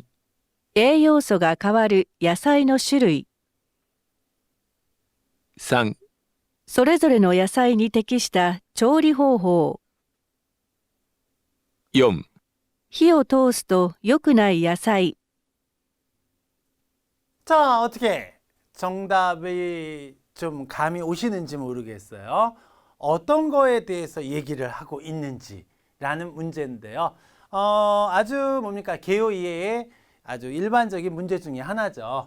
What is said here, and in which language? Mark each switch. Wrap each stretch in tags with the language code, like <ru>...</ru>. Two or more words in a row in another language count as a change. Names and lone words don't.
<ja>栄養素が変わる野菜の種類。 3、それぞれの野菜に適した調理方法。 4、火を通すと良くない野菜。</ja> <ko>자, 어떻게 정답이 좀 감이 오시는지 모르겠어요. 어떤 거에 대해서 얘기를 하고 있는지라는 문제인데요. 아주 뭡니까? 개요 이해의 아주 일반적인 문제 중에 하나죠.</ko>